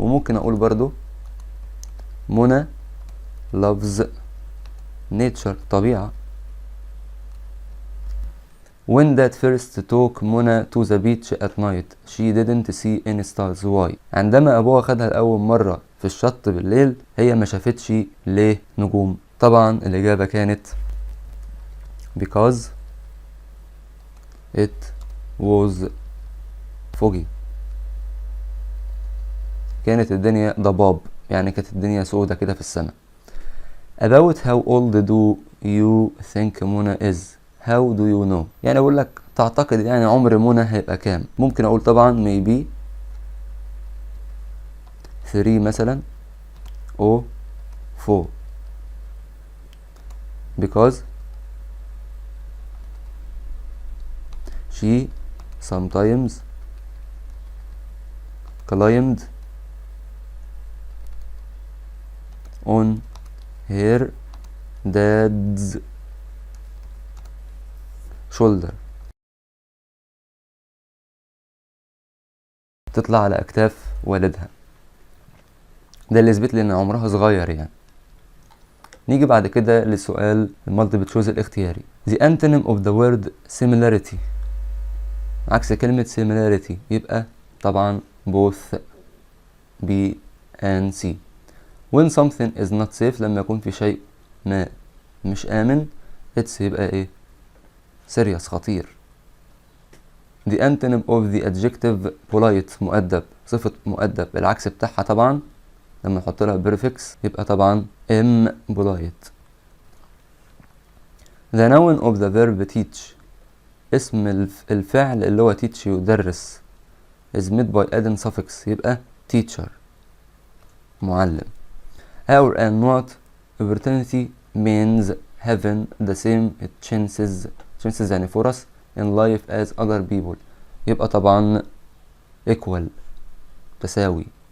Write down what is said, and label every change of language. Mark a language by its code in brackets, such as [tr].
[ar] وممكن اقول برضو منى [en] loves nature [ar] طبيعة. [en] when dad first took منى to the beach at night she didn't see any stars. why. [ar] عندما ابوها خدها لأول مرة في الشط بالليل هي ما شافتش ليه نجوم. طبعا الإجابة كانت [en] because it was foggy. [ar] كانت الدنيا ضباب يعني كانت الدنيا سودة كده في السماء. [en] about how old do you think منى is. how do you know [ar] يعني اقول لك تعتقد يعني عمر منى هيبقى كام. ممكن اقول طبعا [en] maybe 3 [ar] مثلا او [en] 4 because she sometimes climbed on her dad's [ar] shoulder، تطلع على أكتاف والدها. ده اللي يثبت لي إن عمرها صغير يعني. نيجي بعد كده للسؤال المالتيبل تشويس الاختياري. [en] The antonym of the word similarity، [ar] عكس كلمة [en] similarity يبقى طبعا both، B and C. When something is not safe، [ar] لما يكون في شيء ما مش آمن، it's يبقى ايه؟ serious، خطير. [en] The antonym of the adjective polite، [ar] مؤدب، صفة مؤدب العكس بتاعها طبعا لما نحط لها prefix يبقى طبعا impolite. [en] The noun of the verb teach، [ar] اسم الفعل اللي هو [en] teach يدرس is made by adding suffix يبقى teacher، [ar] معلم. [en] Our and not opportunity means having the same chances [ar] يعني فرص [en] in life as other people يبقى طبعا equal، [ar] تساوي.